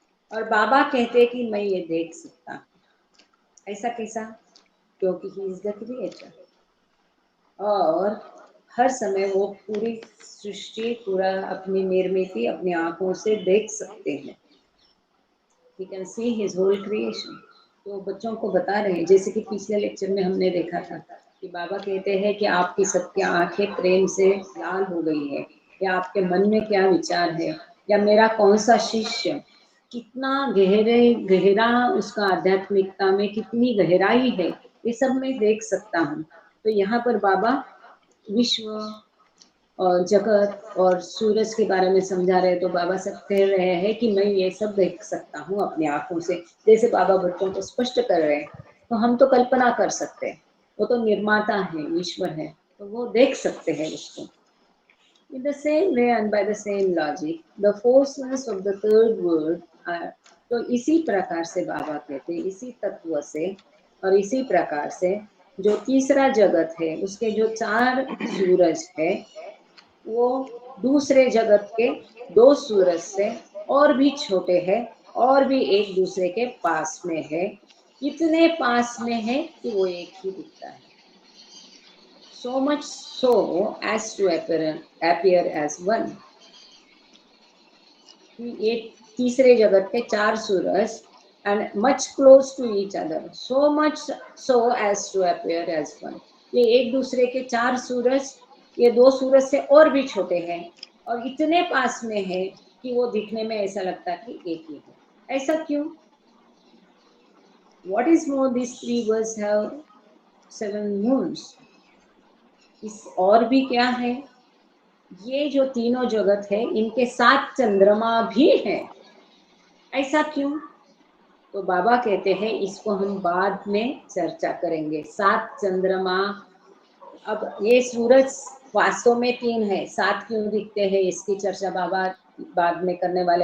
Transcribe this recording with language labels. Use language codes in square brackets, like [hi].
[hi] और बाबा कहते कि मैं ये देख सकता हूँ। ऐसा कैसा? क्योंकि [en] he is the creator [hi] और हर समय वो पूरी सृष्टि पूरा अपनी निर्मित अपनी आंखों से देख सकते हैं। [en] He can see his whole creation। [hi] तो बच्चों को बता रहे हैं जैसे कि पिछले लेक्चर में हमने देखा था कि बाबा कहते हैं कि आपकी सबकी आंखें प्रेम से लाल हो गई है या आपके मन में क्या विचार है या मेरा कौन सा शिष्य कितना गहरा उसका आध्यात्मिकता में कितनी गहराई है ये सब मैं देख सकता हूँ। तो यहाँ पर बाबा विश्व और जगत और सूरज के बारे में समझा रहे तो बाबा सब कह रहे हैं कि मैं ये सब देख सकता हूँ अपनी आंखों से। जैसे बाबा बच्चों को स्पष्ट कर रहे हैं तो हम तो कल्पना कर सकते हैं, वो तो निर्माता है ईश्वर है तो वो देख सकते हैं उसको। [en] In the same way and by the same logic, the forces of the third world are। [hi] तो इसी प्रकार से बाबा कहते हैं इसी तत्व से और इसी प्रकार से जो तीसरा जगत है उसके जो चार सूरज है वो दूसरे जगत के दो सूरज से और भी छोटे हैं और भी एक दूसरे के पास में है। इतने पास में है कि वो एक ही दिखता है। [en] So much so as to appear as one। [hi] ये तीसरे जगत के चार सूरज [en] and much close to each other, so much so as to appear as one। [hi] ये एक दूसरे के चार सूरज ये दो सूरज से और भी छोटे हैं और इतने पास में है कि वो दिखने में ऐसा लगता कि एक ही है। ऐसा क्यों? [en] What is more, these three worlds have 7 moons. [hi] इस और भी क्या है? ये जो तीनों जगत है इनके 7 चंद्रमा भी हैं। ऐसा क्यों? तो बाबा कहते हैं इसको हम बाद में चर्चा करेंगे। 7 चंद्रमा, अब ये सूरज वास्तव में 3 है, 7 क्यों दिखते हैं इसकी चर्चा बाबा बाद में करने वाले।